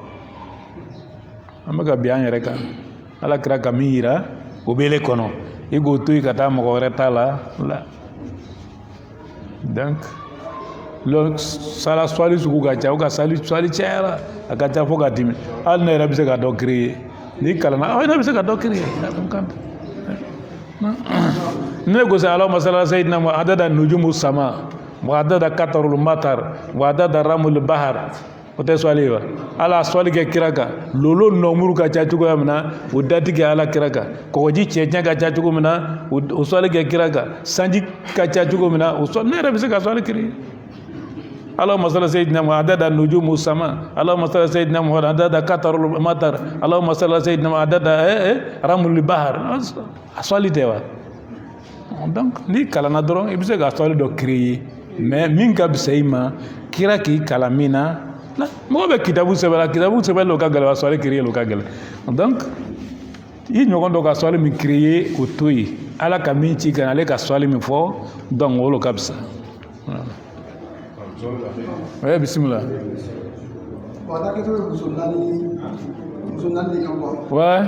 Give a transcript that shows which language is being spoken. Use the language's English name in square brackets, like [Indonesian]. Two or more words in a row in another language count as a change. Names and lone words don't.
[Bambara] an bɛ ka bin an yɛrɛ kan ala kira ka min yira o b'ele kɔnɔ i k'o to yen ka taa mɔgɔ wɛrɛ ta la donc sala swali sugu ka ca o ka swali cayara a ka ca fo ka dimi hali ne yɛrɛ bɛ se ka dɔ créer n'i kalanna ne bɛ se ka dɔ créer ne ko sa [Arabic] اللهم صل على سيدنا عدد نجوم السماء وعدد قطر المطر وعدد رمل البحر [Bambara] o tɛ swali wa ala swali kɛ kira kan lolo nɔmuru ka ca cogoya min na o dati kɛ ala kira kan kɔgɔji cɛncɛn ka ca cogo min na o swali kɛ kira kan sanji ka ca cogo min na o swali ne yɛrɛ bɛ se ka swali kiri Allahumma [Arabic] صل على سيدنا عدد نجوم السماء اللهم صل على سيدنا عدد قطر المطر اللهم صل على سيدنا عدد رمل البحر [Bambara] a swali tɛ wa donc ni kalanna dɔrɔn i bɛ se ka swali dɔ créer mais min ka bisa i ma kira k'i kalan min na mɔgɔ bɛ kitabu sɛbɛn lo ka gɛlɛn wa swali créer lo ka gɛlɛn donc i ɲɔgɔn dɔ ka swali min créer o to yen ala ka min ci kan ale ka swali min fɔ donc o lo ka bisa ouais bisimila ouais